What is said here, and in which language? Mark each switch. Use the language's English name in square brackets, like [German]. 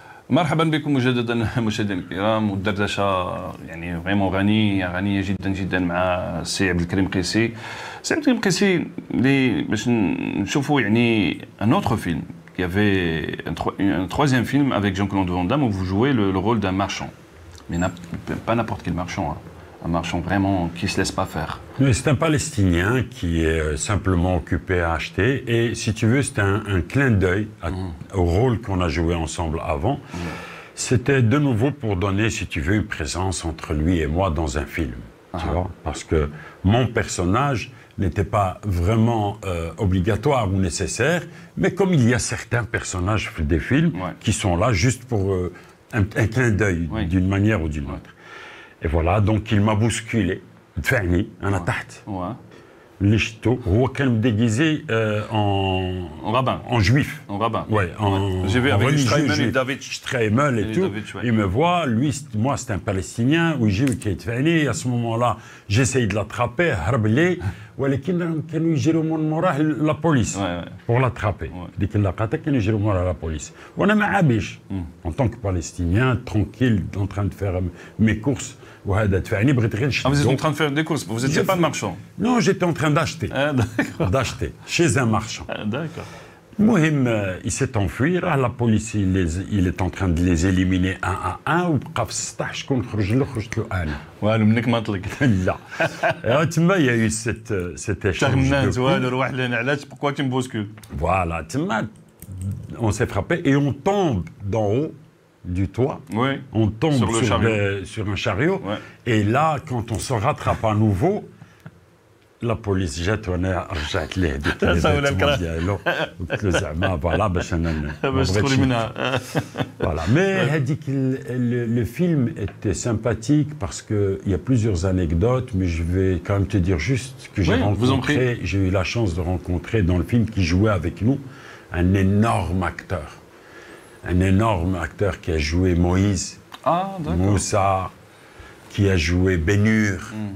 [Arabic] مرحبا بكم مجددا مشاهدينا الكرام، والدردشه يعني فريمون غنيه جدا جدا مع السي عبد الكريم قيسي. السي عبد الكريم قيسي اللي باش نشوفوا يعني ان اوتر فيلم. [French] Il y avait un troisième film avec Jean-Claude Van Damme où vous jouez le rôle d'un marchand. Mais pas n'importe quel marchand, hein. Un marchand vraiment qui ne se laisse pas faire. Oui, c'est un Palestinien qui est simplement occupé à acheter. Et si tu veux, c'est un clin d'œil au rôle qu'on a joué ensemble avant. C'était de nouveau pour donner, si tu veux, une présence entre lui et moi dans un film. Tu vois, parce que mon personnage n'était pas vraiment obligatoire ou nécessaire, mais comme il y a certains personnages des films qui sont là juste pour un clin d'œil d'une manière ou d'une autre. Et voilà, donc il m'a bousculé. [Arabic] دفعني أنا تحت. اللي شفتو هو كان déguisé [French] en rabbin. En juif. En rabbin. Ouais, J'ai vu avec Streimel et David. Streimel et tout. Il me voit, lui, moi c'est un Palestinien, [Arabic] ويجي وكيدفعني. [French] À ce moment-là, j'essaye de l'attraper, [Arabic] هرب لي، ولكن كانوا يجروا من موراه [French] la police pour l'attraper. [Arabic] ديك اللقطة كانوا يجروا من موراه la police. وأنا ما عابيش. [French] En tant que Palestinien, tranquille, en train de faire mes courses [Arabic] وهذا دفعني بغيت غير نشدو. [French] Ah, vous êtes en train de faire des courses, vous n'étiez pas de marchand. Non, j'étais en train d'acheter. Ah, d'accord. D'acheter chez un marchand. Ah, d'accord. [Arabic] المهم [French] il s'est enfui, [Arabic] راه [French] la police il est en train de les éliminer un à un [Arabic] وبقى في السطح شكون خرج له خرجت له انا. والو منك ما طلق. لا. [French] تما il y a eu cet échange de coups. [Arabic] والو روح لهنا علاش [French] pourquoi tu me bouscules. Voilà, تما on s'est frappé et on tombe d'en haut du toit. Oui. On tombe sur un chariot. Ouais. Et là, quand on se rattrape à nouveau, la police jette [Arabic] وانا رجعت ليه هذيك الفيتمون ديالو قلت له زعما فوالا باش انا باش تخرج منها. [French] Voilà. Mais le film était sympathique parce qu'il y a plusieurs anecdotes, mais je vais quand même te dire juste que j'ai eu la chance de rencontrer dans le film qui jouait avec nous un énorme acteur. Un énorme acteur qui a joué Moïse, Moussa, qui a joué Bénur.